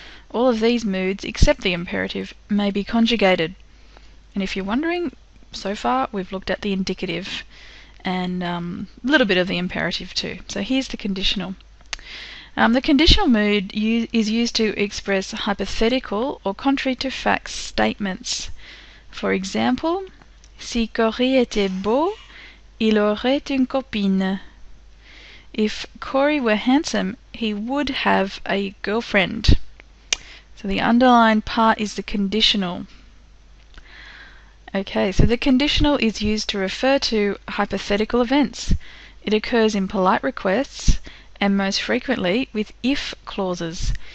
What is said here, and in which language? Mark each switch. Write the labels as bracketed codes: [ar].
[en] All of these moods, except the imperative, may be conjugated. And if you're wondering, so far we've looked at the indicative and a little bit of the imperative too. So here's the conditional. The conditional mood is used to express hypothetical or contrary to fact statements. [fr] For example, si Corey était beau, il aurait une copine. [en] If Corey were handsome, he would have a girlfriend. So the underlined part is the conditional. Okay, so the conditional is used to refer to hypothetical events. It occurs in polite requests and most frequently with if clauses.